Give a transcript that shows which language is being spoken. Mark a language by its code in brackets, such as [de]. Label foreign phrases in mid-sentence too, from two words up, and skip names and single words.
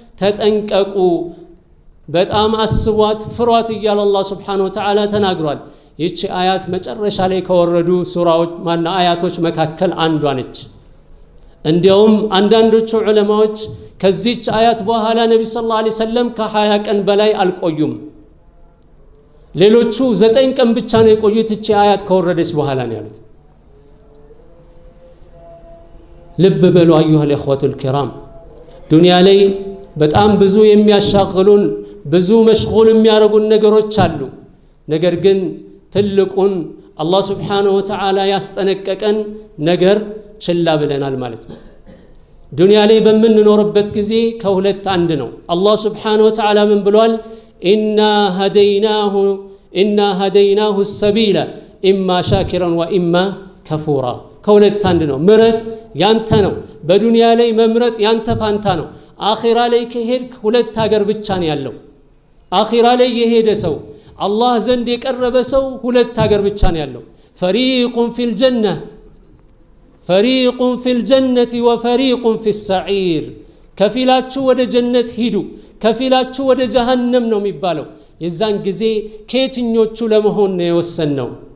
[am] ተጠንቀቁ፣ በጣም አስቧት፣ ፍሯት እያለ [ar] الله سبحانه وتعالى [am] ተናግሯል። ይህች አያት መጨረሻ ላይ ከወረዱ ሱራዎች አያቶች መካከል አንዷ ነች። እንዲያውም አንዳንዶቹ ዑለማዎች ከዚህች አያት በኋላ ነብዩ [ar] صلى الله عليه وسلم [am] ከ20 ቀን በላይ አልቆዩም። ሌሎቹ 9 ቀን ብቻ ነው የቆዩት እቺ አያት ከወረደች በኋላ ነው ያሉት። ልብ በሉ [ar] أيها الإخوة الكرام [am] ዱንያ ላይ በጣም ብዙ የሚያሻግሉን ብዙ መሽጉል የሚያረጉን ነገሮች አሉ። ነገር ግን ትልቁን [ar] الله سبحانه وتعالى [am] ያስጠነቀቀን ነገር ችላ ብለናል ማለት ነው። ዱንያ ላይ በምንኖርበት ጊዜ ከሁለት አንድ ነው። [ar] الله سبحانه وتعالى [am] ምን ብሏል? [ar] إنا هديناه السبيل إما شاكرا وإما كفورا [am] ከሁለት አንድ ነው። ምረጥ ያንተ ነው። በዱንያ ላይ መምረጥ ያንተ ፋንታ ነው። አኺራ ላይ ከሄድክ ሁለት ሀገር ብቻ ነው ያለው። አኺራ ላይ የሄደ ሰው አላህ ዘንድ የቀረበ ሰው ሁለት ሀገር ብቻ ነው ያለው። [ar] فريق في الجنة وفريق في السعير። [am] ከፊላችሁ ወደ ጀነት ሂዱ፣ ከፊላችሁ ወደ ጀሃነም ነው የሚባለው። የዛን ጊዜ ከየትኞቹ ለመሆን ነው የወሰንነው?